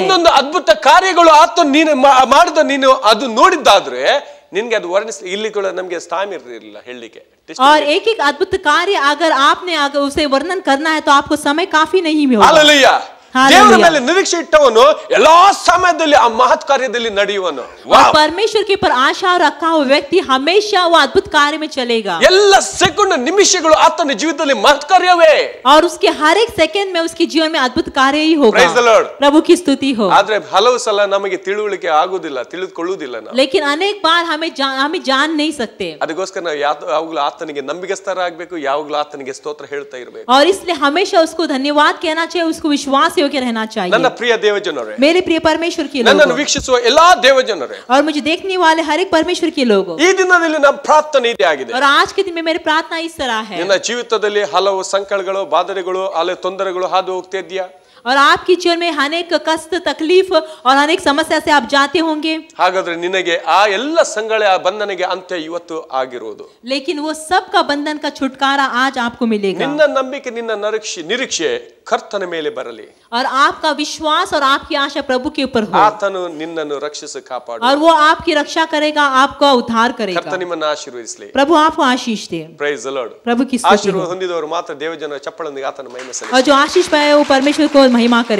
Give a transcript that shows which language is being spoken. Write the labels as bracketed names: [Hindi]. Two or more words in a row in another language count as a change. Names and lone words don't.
[Kannada] ಒಂದೊಂದು ಅದ್ಭುತ ಕಾರ್ಯಗಳು ಆತನು ನೀನು ಮಾಡಿದ ನೀನು ಅದು ನೋಡಿದ್ದಾದ್ರೆ ನಿನ್ಗೆ ಅದು ವರ್ಣಿಸ್ ಇಲ್ಲಿ ಕೂಡ ನಮ್ಗೆ ಸ್ಥಾನ ಇರಲಿಲ್ಲ ಹೇಳಲಿಕ್ಕೆ. [Hindi] और एक एक अद्भुत कार्य अगर उसे वर्णन करना है तो आपको समय काफी नहीं होगा। [Kannada] ಹಾಲೆಲೂಯಾ. ದೇವರ ಮೇಲೆ ನಿರೀಕ್ಷೆ ಇಟ್ಟವನು ಎಲ್ಲಾ ಸಮಯದಲ್ಲಿ ಆ ಮಹತ್ ಕಾರ್ಯದಲ್ಲಿ ನಡೆಯುವನು. [Hindi] परमेश्वर के ऊपर आशा रखा हुआ व्यक्ति हमेशा वो अद्भुत कार्य में चलेगा। [Kannada] ಎಲ್ಲ ಸೆಕೆಂಡ್ ನಿಮಿಷಗಳು ಆತನ ಜೀವಿತದಲ್ಲಿ ಮಹತ್ ಕಾರ್ಯವೇ. [Hindi] और उसके हर एक सेकंड में उसके जीवन में अद्भुत कार्य ही होगा। [English] Praise the Lord. [Hindi] प्रभु की स्तुति हो। [Kannada] ಆದ್ರೆ ಹಲವು ಸಲ ನಮಗೆ ತಿಳುವಳಿಕೆ ಆಗುದಿಲ್ಲ, ತಿಳಿದುಕೊಳ್ಳುವುದಿಲ್ಲ ನಾವು. [Hindi] लेकिन अनेक बार हमें जान नहीं सकते। [Kannada] ಅದಕ್ಕೋಸ್ಕರ ನಾವು ಯಾವಾಗಲೂ ಆತನಿಗೆ ನಂಬಿಗಸ್ತರಾಗಬೇಕು, ಯಾವಾಗಲೂ ಆತನಿಗೆ ಸ್ತೋತ್ರ ಹೇಳ್ತಾ ಇರಬೇಕು. [Hindi] और इसलिए हमेशा उसको धन्यवाद कहना चाहिए, उसको विश्वास योग्य रहना चाहिए। [Kannada] ನನ್ನ ಪ್ರಿಯ ದೇವಜನರೇ, [Hindi] मेरे प्रिय परमेश्वर के [Kannada] ನನ್ನನ್ನು [Hindi] लोगों, [Kannada] ವೀಕ್ಷಿಸುವ ಎಲ್ಲಾ ದೇವಜನರೇ, [Hindi] और मुझे देखने वाले हर एक परमेश्वर के लोगों, [Kannada] ಈ ದಿನದಲ್ಲಿ ನಮ್ಮ ಪ್ರಾರ್ಥನೆ ಇದೆ ಆಗಿದೆ. [Hindi] और आज के दिन में मेरी प्रार्थना इस तरह है। [Kannada] ನಿನ್ನ ಜೀವಿತದಲ್ಲಿ ಹಲವು ಸಂಕಟಗಳು, ಬಾಧೆಗಳು, ಹಲವು ತೊಂದರೆಗಳು ಹಾದು ಹೋಗ್ತಾ ಇದೆಯಾ? [Hindi] और आपकी जीवन में अनेक कष्ट, तकलीफ और अनेक समस्या से आप जाते होंगे। [Kannada] ಹಾಗಾದ್ರೆ ನಿನಗೆ ಆ ಎಲ್ಲ ಸಂಗಳ ಬಂಧನಗೆ ಅಂತ್ಯ ಇವತ್ತು ಆಗಿರುವುದು. [Hindi] लेकिन वो सब का बंधन का छुटकारा आज आपको मिलेगा। [Kannada] ನಿನ್ನ ನಂಬಿಕೆ, ನಿನ್ನ ನಿರೀಕ್ಷೆ ಕರ್ತನ ಮೇಲೆ ಬರಲಿ। [Hindi] और आपका विश्वास और आपकी आशा प्रभु के ऊपर हो। [Kannada] ಆತನು ನಿನ್ನನ್ನು ರಕ್ಷಿಸಿ ಕಾಪಾಡು। [Hindi] और वो आपकी रक्षा करेगा, आपका उद्धार करेगा। [Kannada] ಕರ್ತನ ನಿಮ್ಮನ್ನು ಆಶೀರ್ವದಿಸಲಿ। [Hindi] प्रभु आपको आशीष दे। [English] Praise the Lord. [Hindi] प्रभु की स्तुति हो। [Kannada] ಆಶೀರ್ವಾದ ಹೊಂದಿದವರು ಮಾತ್ರ ದೇವಜನ ಚಪ್ಪಳೊಂದಿಗೆ ಆತನ ಮಹಿಮೆ ಸಲ್ಲಿಸಲಿ। [Hindi] और जो आशीष पाए वो परमेश्वर को महिमा करेंगे।